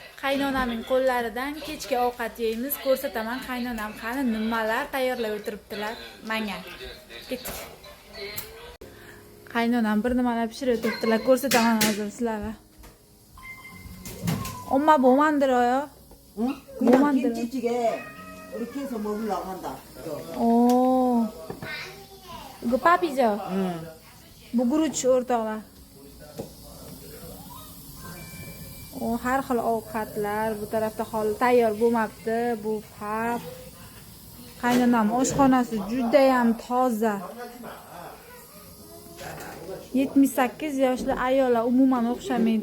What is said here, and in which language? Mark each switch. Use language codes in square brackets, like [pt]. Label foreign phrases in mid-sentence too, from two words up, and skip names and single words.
[uz] Qaynonamning qo'llaridan kechki ovqat yeymiz. Ko'rsataman qaynonam qani nimalar tayyorlab o'tiribdilar. Menga. Ketdik. Qaynonam bir nimalar pishirib o'tiribdilar. Ko'rsataman hozir sizlarga. [ko] 엄마 뭐 만들어요? 응? 뭐 그냥 만들어요? 김치찌개 이렇게 해서 먹으려고 한다. 오. 이거 밥이죠? 응. [uz] Buguruch o'rtoqlar. Har xil ovqatlar, bu tarafda hali tayyor bo'lmabdi. Bu pap. Qaynonam oshxonasi juda ham toza. 78 yoshli ayollar umuman o'xshamaydi.